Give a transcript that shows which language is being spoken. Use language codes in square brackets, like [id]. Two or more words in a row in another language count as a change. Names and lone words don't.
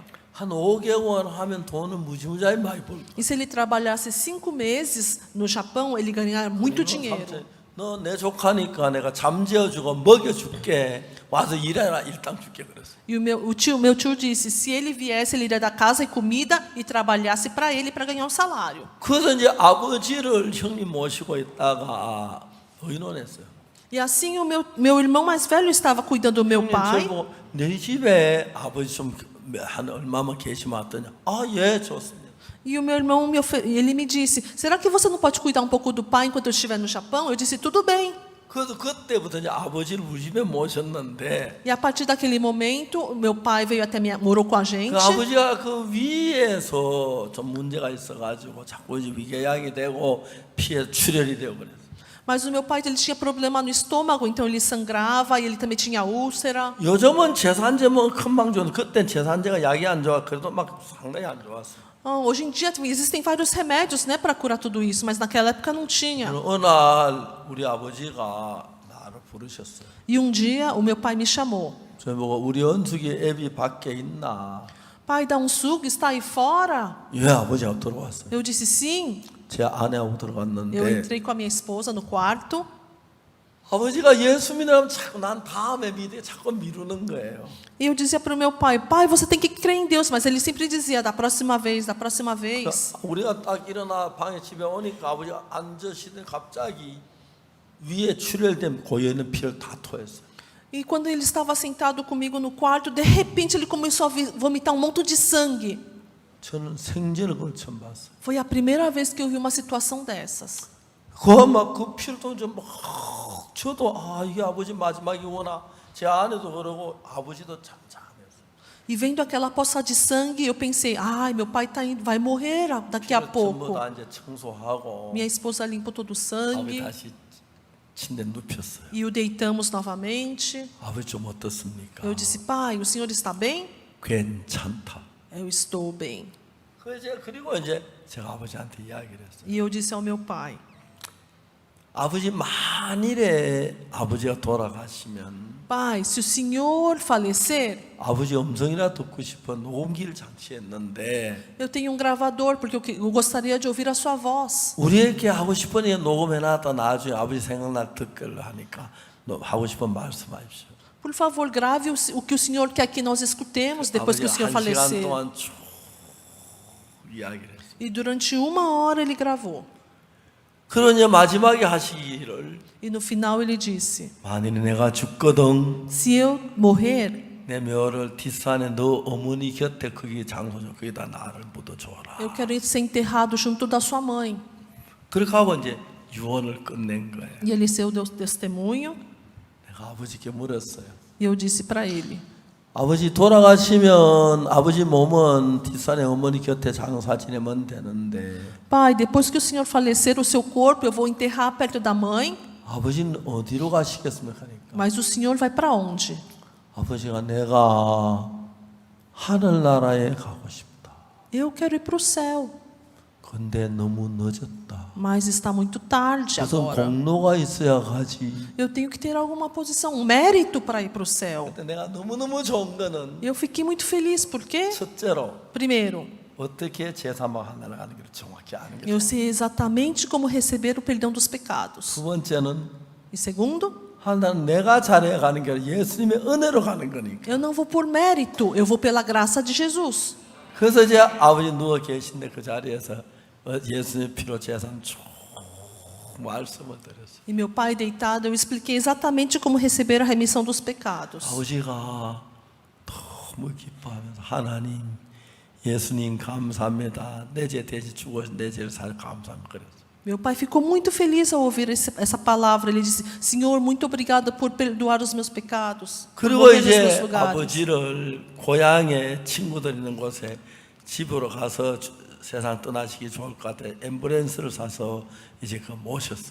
[ko] 한 5개월 하면 돈을 무지무지하게 많이 벌고. [pt] E se ele trabalhasse 5 meses no Japão, ele ganharia muito dinheiro. [ko] 너 내 조카니까 내가 잠재워주고 먹여줄게. 와서 일해라 일당 줄게 그랬어. [pt] E o meu tio disse, se ele viesse, ele iria dar casa e comida e trabalhasse para ele para ganhar um salário. [ko] 그래서 이제 아버지를 형님 모시고 있다가 의논했어요. [pt] E assim o meu irmão mais velho estava cuidando do meu pai. [ko] 형님 내 집에 아버지 좀 한 얼마만 계시면 왔더니 예 좋습니다. [pt] E o meu irmão ele me disse, será que você não pode cuidar um pouco do pai enquanto eu estiver no Japão? Eu disse, tudo bem. [ko] 그래서 그때부터 이제 아버지를 우리 집에 모셨는데 [pt] E a partir daquele momento, meu pai veio até minha, morou com a gente. [ko] 그 아버지가 그 위에서 좀 문제가 있어가지고 자꾸 이제 위궤양이 되고 피에 출혈이 되고 그랬어요. [pt] Mas o meu pai ele tinha problema no estômago, então ele sangrava e ele também tinha úlcera. [ko] 요즘은 제산제 뭐 금방 좋은 그땐 제산제가 약이 안 좋아 그래도 막 상당히 안 좋았어. [pt] Hoje em dia existem vários remédios, né, para curar tudo isso, mas naquela época não tinha. [ko] 어느 날 우리 아버지가 나를 부르셨어요. [pt] E um dia o meu pai me chamou. [ko] 저 보고 우리 은숙이 애비 밖에 있나? [pt] Pai, dá um sugo, está aí fora? [ko] 예, 아버지가 들어왔어요. [pt] Eu disse sim. [ko] 제 아내하고 [pt] Eu [ko] 들어갔는데 [pt] entrei com a minha esposa no quarto. [ko] 아버지가 예수 믿으면 자꾸 난 다음에 믿어 자꾸 미루는 거예요. [pt] E eu dizia para o meu pai, pai, você tem que crer em Deus. Mas ele sempre dizia, da próxima vez, da próxima vez. [ko] 우리가 딱 일어나 방에 집에 오니까 아버지가 앉으시더니 갑자기 위에 출혈된 고여있는 피를 다 토했어요. [pt] E quando ele estava sentado comigo no quarto, de repente ele começou a vomitar um monte de sangue. [ko] 저는 생전에 그걸 처음 봤어요. [pt] Foi a primeira vez que eu vi uma situação dessas. [ko] 그 피를 막 저도 이게 아버지 마지막이구나. 제 아내도 그러고 아버지도 잠잠했어요. [pt] E vendo aquela poça de sangue, eu pensei, ai, meu pai tá indo, vai morrer daqui a [ko] 전부 [pt] pouco. [ko] 다 이제 청소하고 [pt] Minha esposa limpou todo o [ko] 아버지 [pt] sangue [ko] 다시 침대에 눕혔어요. [pt] e o deitamos novamente. [ko] 아버지 좀 어떻습니까? [pt] Eu disse, pai, o senhor está bem? [ko] 괜찮다. [pt] Eu estou bem. [ko] 그리고 이제 제가 아버지한테 이야기를 했어요. [pt] E eu disse ao meu pai, [ko] 아버지 만일에 아버지가 돌아가시면 [pt] pai, se o senhor falecer, [ko] 아버지 음성이나 듣고 싶어 녹음기를 장치했는데 [pt] eu tenho um gravador, porque eu gostaria de ouvir a sua voz. [ko] 우리에게 하고 싶은 일 녹음해놨다 나중에 아버지 생각날 듣기를 하니까 하고 싶은 말씀하십시오. [pt] Por favor, grave o que o senhor quer que nós escutemos depois que o senhor [ko] 한 시간 [pt] falecer. [ko] 동안 쭉 이야기를 했어요. [pt] E durante 1 hora ele gravou. [ko] 그러니 마지막에 하시기를 [pt] E no final ele disse, [ko] 만일 내가 죽거든 [pt] se eu morrer, [ko] 내 묘를 뒷산에 너 어머니 곁에 거기 장소죠. 거기다 나를 묻어줘라. [pt] eu quero ser enterrado junto da sua mãe. [ko] 그렇게 하고 이제 유언을 끝낸 거예요. [pt] E ele deu testemunho. [ko] 내가 아버지께 물었어요. [pt] E eu disse para ele, [ko] 아버지 돌아가시면 아버지 몸은 뒷산에 어머니 곁에 장사 지내면 되는데 [pt] pai, depois que o senhor falecer, o seu corpo eu vou enterrar perto da mãe, [ko] 아버지는 어디로 가시겠습니까? 하니까 [pt] mas o senhor vai para onde? [ko] 아버지가 내가 하늘나라에 가고 싶다. [pt] Eu quero ir para o céu, [ko] 근데 너무 늦었다. [pt] mas está muito tarde [ko] 무슨 [pt] agora. [ko] 공로가 있어야 가지. [pt] Eu tenho que ter alguma posição, um mérito para ir para o céu. [ko] 근데 내가 너무너무 좋은 거는 [pt] Eu fiquei muito feliz, porque, [ko] 첫째로 [pt] primeiro, [ko] 어떻게 제3막 하늘을 가는 걸 정확히 아는 거죠. [pt] eu sei exatamente como receber o perdão dos pecados. [ko] 두 번째는 [pt] E segundo, [ko] 하나는 내가 잘해 가는 게 아니라 예수님의 은혜로 가는 거니까. [pt] eu não vou por mérito, eu vou pela graça de Jesus. [ko] 그래서 이제 아버지 누워 계신데 그 자리에서 예수님의 피로 제산 쭉 말씀을 드렸어요. [pt] E meu pai deitado, eu expliquei exatamente como receber a remissão dos pecados. [ko] 아버지가 너무 기뻐하면서 하나님, 예수님 감사합니다. 내 죄 대신 죽어서 내 죄를 살 감사합니다. 그랬어요. [pt] Meu pai ficou muito feliz ao ouvir essa palavra. Ele disse, Senhor, muito obrigado por perdoar os meus pecados. Por [ko] 그리고 [pt] morrer nos meus [ko] 이제 [pt] lugares. [ko] 아버지를 고향에 친구들 있는 곳에 집으로 가서 세상 떠나시기 좋을 것 같아 앰뷸런스를 사서 이제 그 모셨어요.